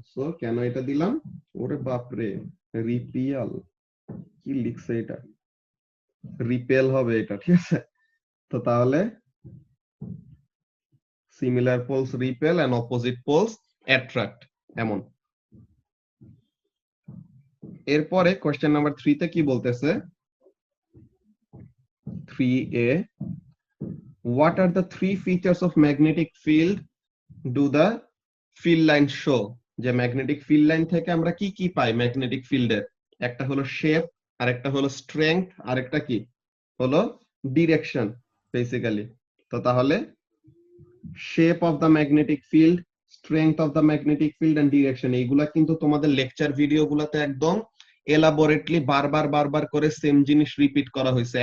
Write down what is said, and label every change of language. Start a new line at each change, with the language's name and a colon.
Bangla: So কেন এটা দিলাম? ওরে বাপরে, রিপিয়াল কি লিখছে এটা? রিপেল হবে এটা, ঠিক আছে? তো তাহলে
English: similar poles repel and opposite poles attract,
Bangla: এমন। এরপরে কোশ্চেন নাম্বার 3 তে কি বলতেছে,
English: 3a, what are the three features of magnetic field do the field line show?
Bangla: যে ম্যাগনেটিক ফিল্ড লাইন থেকে আমরা কি কি পাই ম্যাগনেটিক ফিল্ডের? একটা হলো শেপ, আর একটা হলো স্ট্রেংথ, আর একটা কি হলো ডিরেকশন বেসিক্যালি। তো তাহলে
English: shape of the magnetic field, strength of the magnetic field and direction,
Bangla: এইগুলা কিন্তু তোমাদের লেকচার ভিডিওগুলোতে একদম এলাবোরেটলি বারবার বারবার করে সেম জিনিস রিপিট করা হয়েছে।